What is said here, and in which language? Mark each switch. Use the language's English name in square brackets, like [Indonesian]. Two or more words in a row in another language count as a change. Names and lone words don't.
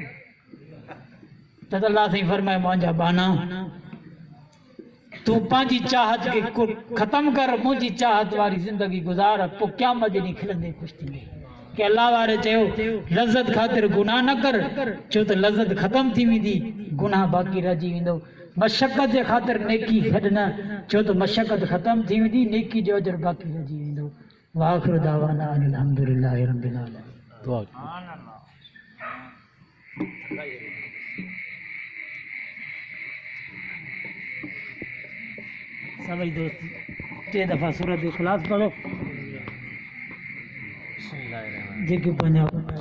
[Sindhi] त अल्लाह साईं फरमाए मुंहिंजा बाना तूं पंहिंजी चाहत खे ख़तम कर, मुंहिंजी चाहत वारी ज़िंदगी गुज़ार, पोइ क़यामत जे ॾींहुं खिलंदे ख़ुशि थींदे। कि अल्लाह वारे चयो लज़त ख़ातिर गुनाह न कर, छो त लज़त ख़तम थी वेंदी, गुनाह बाक़ी रहिजी वेंदो। मशक़त जे ख़ातिर नेकी छॾ न, छो त मशक़त ख़तम थी वेंदी, नेकी जो अजर बाक़ी रहिजी वेंदो। [Arabic] وآخر دعوانا أن الحمد لله رب العالمين. [Sindhi] सभी दोस्त 3 दफ़ा सूरत इखलास पढ़ो, जेके पंहिंजा